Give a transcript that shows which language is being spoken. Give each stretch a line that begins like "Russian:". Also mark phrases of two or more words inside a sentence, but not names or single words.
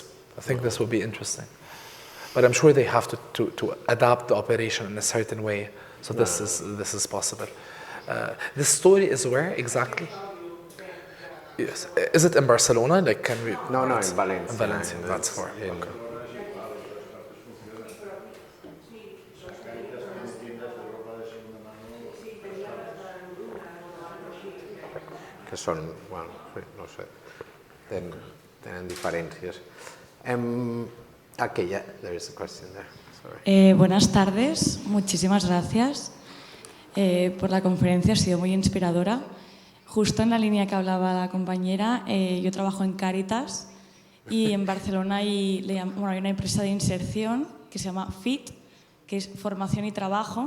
English: I think this would be interesting. But I'm sure they have to adapt the operation in a certain way. So this is possible. This story is where exactly? Yes. Is it in Barcelona? Like, can we? No, in Valencia. In Valencia, that's far. Okay.
Catalan: Que són, bueno, no sé, tenen diferències.
English: Okay, yeah, there is a question there. Sorry.
Spanish: Buenas tardes, muchísimas gracias por la conferencia, ha sido muy inspiradora. Justo en la línea que hablaba la compañera, yo trabajo en Cáritas y en Barcelona hay una empresa de inserción que se llama FIT, que es formación y trabajo.